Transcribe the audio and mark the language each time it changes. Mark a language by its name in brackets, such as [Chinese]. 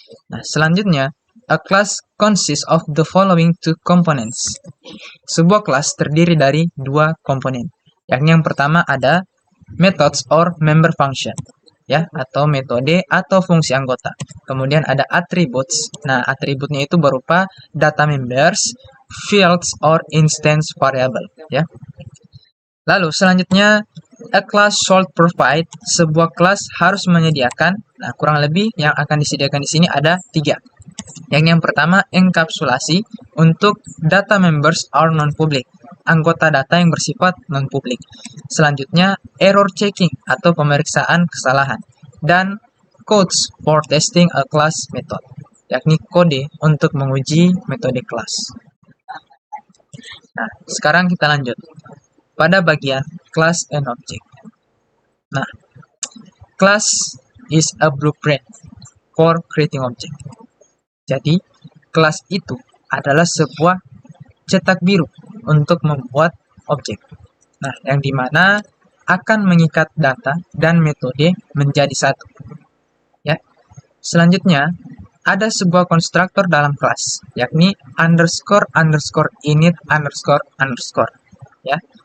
[Indonesian] Nah, selanjutnya, [English] a class consists of the following two components. [Indonesian] Sebuah kelas terdiri dari dua komponen, yakni yang pertama ada [English] methods or member function, [Indonesian] ya, atau metode atau fungsi anggota. Kemudian ada attributes. Nah, atributnya itu berupa [English] data members, fields or instance variable, [Indonesian] ya. Lalu selanjutnya, [English] a class should provide, [Indonesian] sebuah kelas harus menyediakan. Nah, kurang lebih yang akan disediakan di sini ada 3. Yang pertama, enkapsulasi untuk [English] data members are non-public, [Indonesian] anggota data yang bersifat non-public. Selanjutnya, error checking atau pemeriksaan kesalahan. Dan [English] codes for testing a class method, [Indonesian] yakni kode untuk menguji metode kelas. Nah, sekarang kita lanjut pada bagian class and object. Nah, [English] class is a blueprint for creating object. [Indonesian] Jadi, kelas itu adalah sebuah cetak biru untuk membuat objek. Nah, yang dimana akan mengikat data dan metode menjadi satu. Ya. Selanjutnya, ada sebuah konstruktor dalam kelas, yakni underscore underscore init underscore underscore. Ya.